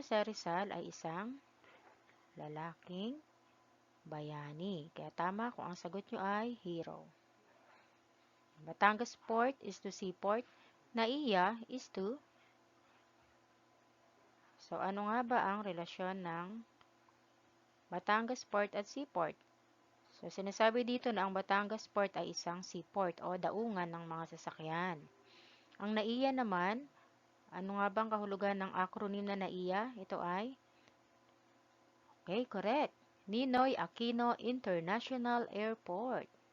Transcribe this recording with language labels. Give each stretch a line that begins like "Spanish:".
Filipino: Jose Rizal ay isang lalaking bayani. Kaya tama kung ang sagot nyo ay hero.
English: Batangas Port is to seaport.
Filipino: Naiya is to, so ano nga ba ang relasyon ng Batangas Port at seaport? So sinasabi dito na ang Batangas Port ay isang seaport o daungan ng mga sasakyan. Ang Naiya naman, ano nga bang kahulugan ng acronym na Naiya? Ito ay, okay, correct, Ninoy Aquino International Airport.